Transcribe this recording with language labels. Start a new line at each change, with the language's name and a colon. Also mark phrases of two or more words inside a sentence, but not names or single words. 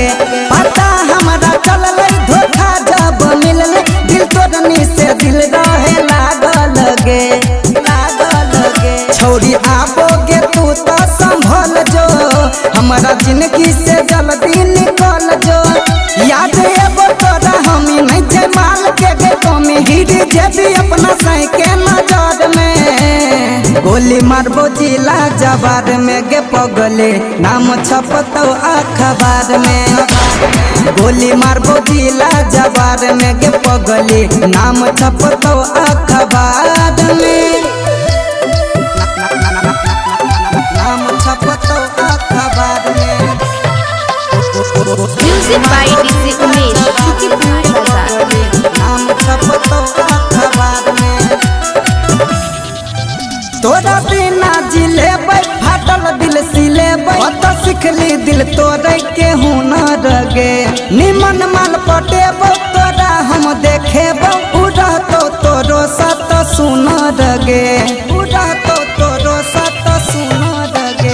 Magahi: पता हमरा चलल धोखा जब मिलल, दिल तोड़नी से दिल रहे लागल गे, लागल गे। छोड़ी आबोगे तू तो संभल जो, हमारा जिंदगी से जल्दी निकल जो। याद एबो तोरा हमी नहीं जे माल के गे कमी, गिरी जेबी अपना सही के नजर में। गोली मारबो जिला जवार में गे पगले, नाम छपतो अखबार में। गोली मारबो जिला जवार में गे पगले, नाम छपतो अखबार में, नाम छपतो अखबार में।
English: music by DJ Umesh, शुक्रिया बाजार।
Magahi: नाम छपतो अखबार में। तोरा बिना जिलेबै, फाटल दिल सिलेबै, तो सिखली दिल तोड़े के हुनर गे। निमन माल पटेबो तोरा हम देखेबो, उड़तो तोरो सत सुनर गे, उड़तो तोरो सत सुनर गे।